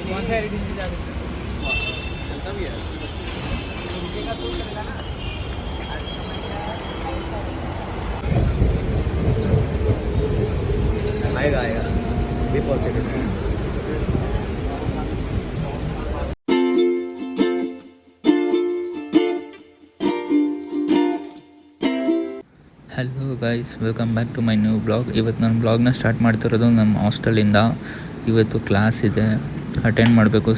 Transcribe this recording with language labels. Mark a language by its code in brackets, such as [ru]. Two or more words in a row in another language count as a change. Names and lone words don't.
[hi] चलता भी है। आएगा आएगा भी पॉसिबल है। [en] Hello guys, welcome back to my new vlog. [kn] ಇವತ್ತು ನಾನು ಬ್ಲಾಗ್ನ ಸ್ಟಾರ್ಟ್ ಮಾಡ್ತಿರೋದು ನಮ್ಮ ಹಾಸ್ಟೆಲಿಂದ. ಇವತ್ತು ಕ್ಲಾಸ್ ಇದೆ, ಅಟೆಂಡ್ ಮಾಡಬೇಕು.